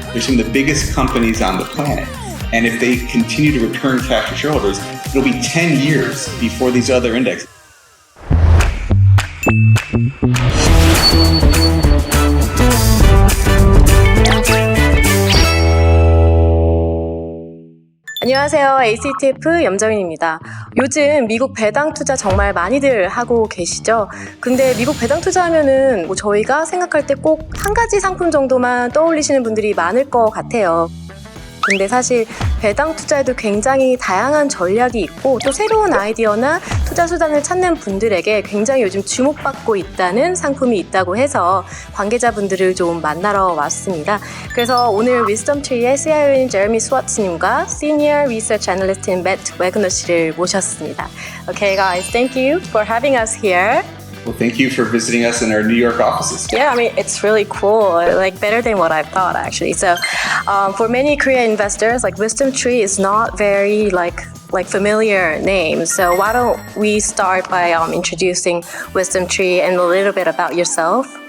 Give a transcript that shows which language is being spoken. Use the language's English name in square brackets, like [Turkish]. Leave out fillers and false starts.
[English] They're some of the biggest companies on the planet. And if they continue to return cash to shareholders, it'll be 10 years before these other indexes. [Korean] 안녕하세요. ACE ETF 염정인입니다. 요즘 미국 배당 투자 정말 많이들 하고 계시죠? 근데 미국 배당 투자하면은 저희가 생각할 때 꼭 한 가지 상품 정도만 떠올리시는 분들이 많을 것 같아요. 근데 사실 배당 투자에도 굉장히 다양한 전략이 있고 또 새로운 아이디어나 투자 수단을 찾는 분들에게 굉장히 요즘 주목받고 있다는 상품이 있다고 해서 관계자분들을 좀 만나러 왔습니다. 그래서 오늘 위즈덤트리의 CIO인 제레미 스와츠님과 Senior Research Analyst인 매트 웨그너 씨를 모셨습니다. [English] Okay guys, thank you for having us here. Well, thank you for visiting us in our New York offices. Yeah, I mean, it's really cool, like better than what I thought actually. So for many Korean investors, like WisdomTree is not very like familiar name. So why don't we start by introducing WisdomTree and a little bit about yourself?